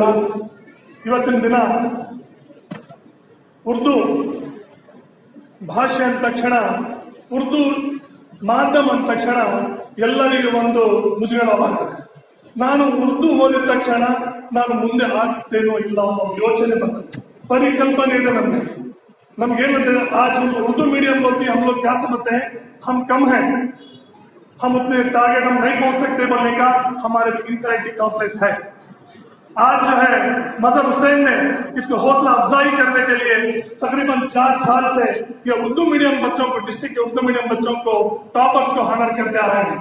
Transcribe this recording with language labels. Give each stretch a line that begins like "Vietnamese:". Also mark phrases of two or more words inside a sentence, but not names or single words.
Kannada: ಇವತ್ತಿನ ದಿನ ಉರ್ದು ಭಾಷೆ ಅಂದ ತಕ್ಷಣ, ಉರ್ದು ಮಾಧ್ಯಮ ಅಂದ ತಕ್ಷಣ ಎಲ್ಲರಿಗೂ ಒಂದು ಮುಜುಗರವಾಗ್ತದೆ. ನಾನು ಉರ್ದು ಓದಿದ ತಕ್ಷಣ ನಾನು ಮುಂದೆ ಆಗ್ತೇನೋ ಇಲ್ಲ ಅನ್ನೋ ಯೋಚನೆ ಬರ್ತದೆ, परिकल्पने ಇದೆ नमगे.
Hindi: नमगेनते आज हम उर्दू मीडियम बोलते हैं, हम लोग क्या समझते हैं हम कम हैं, हम उतने टारगेट हम नहीं पहुंच सकते बोलने का हमारे
English: inferiority complex
Hindi: है. आज जो है मजहर हुसैन ने इसको हौसला अफजाई करने के लिए तकरीबन 4 साल से ये उर्दू मीडियम बच्चों को, डिस्ट्रिक्ट के उर्दू मीडियम बच्चों को, टॉपर्स को हानर करते आ रहे हैं.